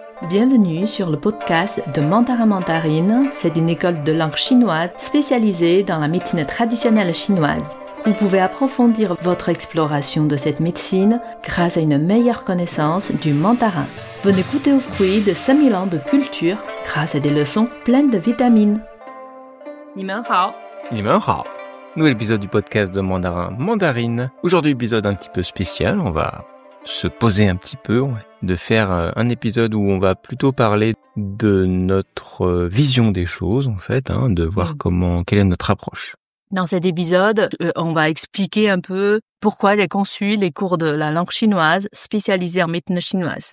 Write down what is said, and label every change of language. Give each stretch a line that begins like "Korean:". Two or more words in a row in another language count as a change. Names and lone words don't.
French: Bienvenue sur le podcast de Mandarin Mandarine. C'est une école de langue chinoise spécialisée dans la médecine traditionnelle chinoise. Vous pouvez approfondir votre exploration de cette médecine grâce à une meilleure connaissance du mandarin. Venez goûter aux fruits de 5000 ans de culture grâce à des leçons pleines de vitamines.
Chinese: 你们好. 你们好.
French: Nouvel épisode du podcast de Mandarin Mandarine. Aujourd'hui, épisode un petit peu spécial. On va se poser un petit peu, de faire un épisode où on va plutôt parler de notre vision des choses, en fait, de voir quelle est notre approche. Dans cet épisode, on va expliquer un peu pourquoi j'ai conçu les cours de la langue chinoise spécialisés en médecine chinoise.